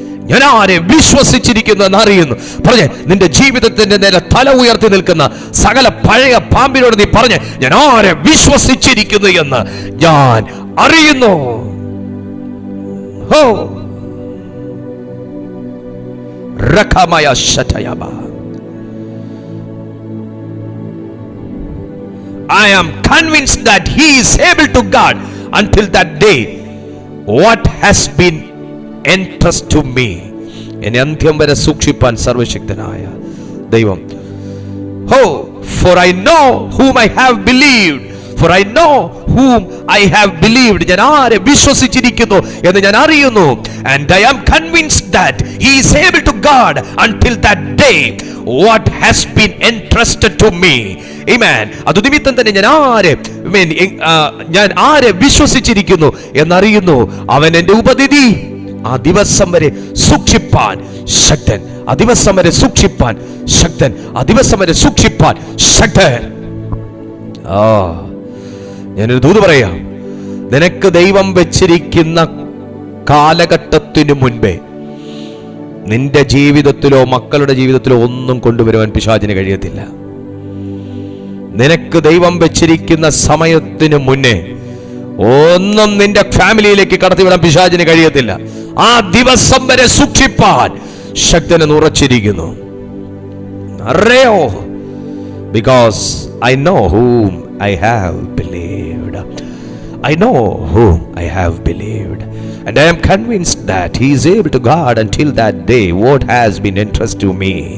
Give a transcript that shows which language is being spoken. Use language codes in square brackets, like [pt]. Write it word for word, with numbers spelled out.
[ml] ഞാൻ ആരെ വിശ്വസിച്ചിരിക്കുന്നു എന്നറിയുന്നു. പറഞ്ഞേ, നിന്റെ ജീവിതത്തിന്റെ നേരെ തല ഉയർത്തി നിൽക്കുന്ന സകല പഴയ പാമ്പിനോട് നീ പറഞ്ഞേ, ഞാൻ ആരെ വിശ്വസിച്ചിരിക്കുന്നു എന്ന് ഞാൻ അറിയുന്നു. ഹോ റഖമായ ശതയബ, [en] I am convinced that he is able to guard until that day what has been entrusted to me. [ml] എന്നെ അന്ത്യം വരെ സൂക്ഷിപ്പാൻ സർവശക്തനായ ദൈവം. [en] Oh for I know whom I have believed. For I know whom I have believed. [ml] ഞാൻ ആരെ വിശ്വസിച്ചിരിക്കുന്നു എന്ന് ഞാൻ അറിയുന്നു. [en] And I am convinced that he is able to guard until that day what has been entrusted to me. Amen. [ml] അതുനിമിത്തം തന്നെ ഞാൻ ആരെ ഞാൻ ആരെ വിശ്വസിച്ചിരിക്കുന്നു എന്നറിയുന്നു. അവൻ എൻ്റെ ഉപനിധി ആ ദിവസം വരെ സൂക്ഷിപ്പാൻ ശക്തൻ. ആ ദിവസം വരെ സൂക്ഷിപ്പാൻ ശക്തൻ. ആ ദിവസം വരെ സൂക്ഷിപ്പാൻ ശക്തൻ. ആ ഞാനൊരു ദൂത് പറയാം. നിനക്ക് ദൈവം വെച്ചിരിക്കുന്ന കാലഘട്ടത്തിനു മുൻപേ നിന്റെ ജീവിതത്തിലോ മക്കളുടെ ജീവിതത്തിലോ ഒന്നും കൊണ്ടുവരുവാൻ പിശാചിന് കഴിയത്തില്ല. നിനക്ക് ദൈവം വെച്ചിരിക്കുന്ന സമയത്തിന് മുന്നേ ഒന്നും നിന്റെ ഫാമിലിയിലേക്ക് കടത്തിവിടാൻ പിശാചിന് കഴിയത്തില്ല. ആ ദിവസം വരെ സൂക്ഷിപ്പാൻ ശക്തനെ ഉറച്ചിരിക്കുന്നു. അറിയോ? [en] Because I know whom I have believed. I know whom I have believed. And I am convinced that he is able to guard until that day what has been entrusted to me.